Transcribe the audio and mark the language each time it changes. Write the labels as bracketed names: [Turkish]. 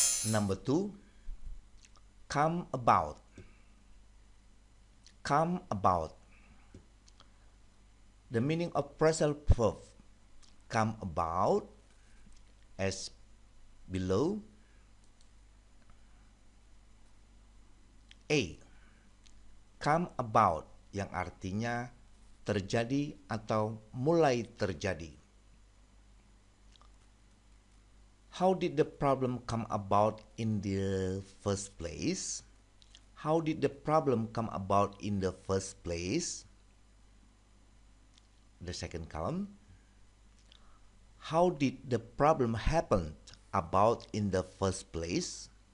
[English] Number 2, come about. Come about. The meaning of phrasal verb come about as below. A. Come about, [Indonesian] yang artinya terjadi atau mulai terjadi. [English] How did the problem come about in the first place? How did the problem come about in the first place? The second column, how did the problem happen about in the first place?